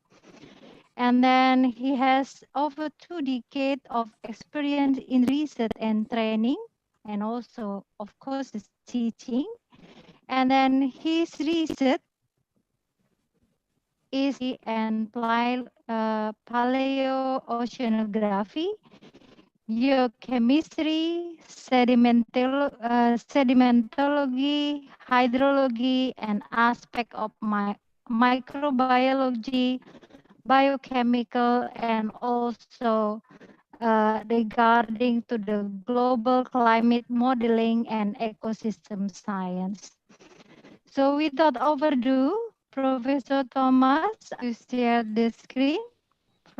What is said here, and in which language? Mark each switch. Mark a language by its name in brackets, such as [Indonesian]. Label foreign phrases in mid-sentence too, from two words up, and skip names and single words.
[English] And then he has over 2 decades of experience in research and training, and also, of course, his teaching. And then his research is and paleoceanography, geochemistry, sedimentology, hydrology, and aspect of microbiology, biochemical, and also regarding to the global climate modeling and ecosystem science. So without overdue, Professor Thomas, I will share the screen.